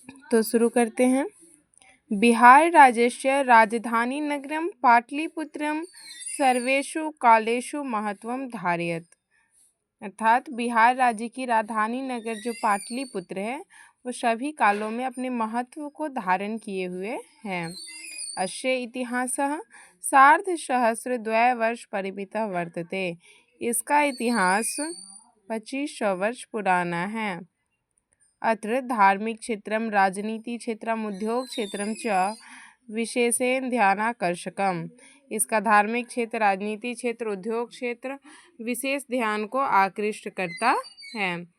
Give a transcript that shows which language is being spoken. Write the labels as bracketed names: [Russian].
[Hindi] तो शुरू करते हैं। [Sanskrit] बिहार राज्यस्य राजधानी नगरम पाटलिपुत्रम सर्वेषु कालेषु महत्वम धारयत। [Hindi] अर्थात बिहार राज्य की राजधानी नगर जो पाटलिपुत्र है वो सभी कालों में अपने महत्व को धारण किए हुए हैं। [Sanskrit] अस्य इतिहासः सार्धसहस्रद्वयवर्ष परिमितः वर्तते। [Hindi] इसका इतिहास 2500 वर्ष पुराना है। [Sanskrit] अत्र धार्मिक क्षेत्रम राजनीति क्षेत्रम उद्योग क्षेत्रम च विशेषेण ध्यानाकर्षकम। [Hindi] इसका धार्मिक क्षेत्र राजनीति क्षेत्र उद्योग क्षेत्र विशेष ध्यान को आकृष्ट करता है।